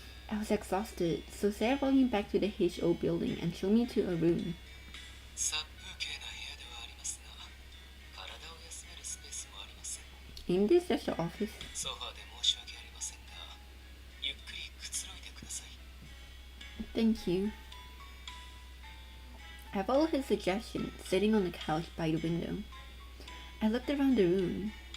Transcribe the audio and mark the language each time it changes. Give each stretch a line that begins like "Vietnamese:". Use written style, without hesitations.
English: I was exhausted, so Sarah brought me back to the HO building and showed me to a room.
Japanese: 殺風景な部屋ではありますが、体を休めるスペースもあります。
English: Ain't this just your office?
Japanese: ソファーで申し訳ありませんが、ゆっくりくつろいでください。
English: Thank you. I followed his suggestion, sitting on the couch by the window. I looked around the room.